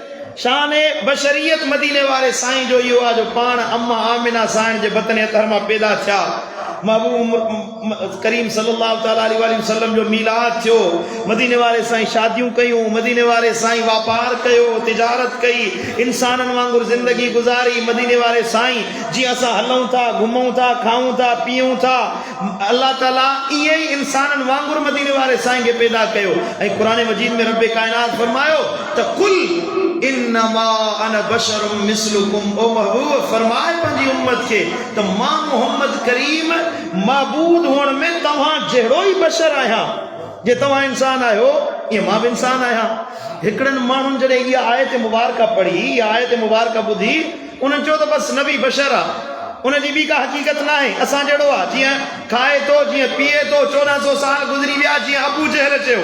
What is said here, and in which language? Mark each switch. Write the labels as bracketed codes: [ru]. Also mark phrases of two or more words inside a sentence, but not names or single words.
[sd] शान बशरियत मदीने वारे साईं जो इहो आहे जो पाण अम्मा आमिना साईं जे बतन अतर मां पैदा थिया, महबूब करीम [ar] صلى الله عليه وسلم [sd] जो मीलाद थियो, मदीने वारे साईं शादियूं कयूं, मदीने वारे साईं वापार कयो, तिजारत कई, इंसाननि वांगुरु ज़िंदगी गुज़ारी। मदीने वारे साईं जीअं असां हलूं था, घुमूं था, खाऊं था, पीऊं था, अल्लाह ताला ईअं ई इंसाननि वांगुरु मदीने वारे साईं खे पैदा कयो। ऐं क़ुरान मजीद में रब कायनात फरमायो त [ar] قل إنما أنا بشر مثلكم, [sd] ओ महबूब फरमाए पंहिंजी उम्मत खे त मां मोहम्मद करीम माबूद हुअण में तव्हां जहिड़ो ई बशर आहियां। जे तव्हां इंसान आहियो ईअं मां बि इंसान आहियां। हिकिड़नि माण्हुनि जॾहिं इहा आयत मुबारका पढ़ी, इहा आयत मुबारका ॿुधी, उन्हनि चयो त बसि नबी बशर आहे, उनजी ॿी का हक़ीक़त न आहे, असां जहिड़ो आहे, जीअं खाए थो, जीअं पीए थो, 1400 साल गुज़री विया, जीअं अबू जहल चयो।